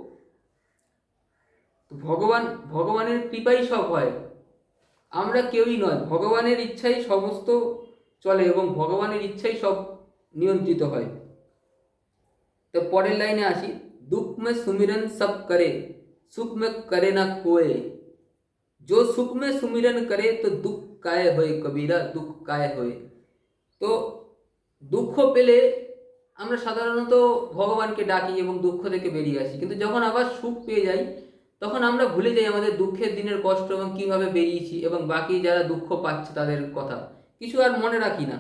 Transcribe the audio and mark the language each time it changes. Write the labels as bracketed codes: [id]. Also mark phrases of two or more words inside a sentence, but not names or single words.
[bn] ভগবানের কৃপাই সব হয়, আমরা কেউই নয়। ভগবানের ইচ্ছাই সমস্ত চলে এবং ভগবানের ইচ্ছাই সব নিয়ন্ত্রিত হয়। তো পরের লাইনে আসি, [hi] दुख में सुमिरन सब करे, सुख में करे ना कोय, जो सुख में सुमिरन करे तो दुख काय होए कबीरा, दुख काय होए। [bn] তো দুঃখ পেলে আমরা সাধারণত ভগবানকে ডাকি এবং দুঃখ থেকে বেরিয়ে আসি, কিন্তু যখন আবার সুখ পেয়ে যাই, তখন আমরা ভুলে যাই আমাদের দুঃখের দিনের কষ্ট এবং কিভাবে বেরিয়েছি, এবং বাকি যারা দুঃখ পাচ্ছে তাদের কথা কিছু আর মনে রাখি না।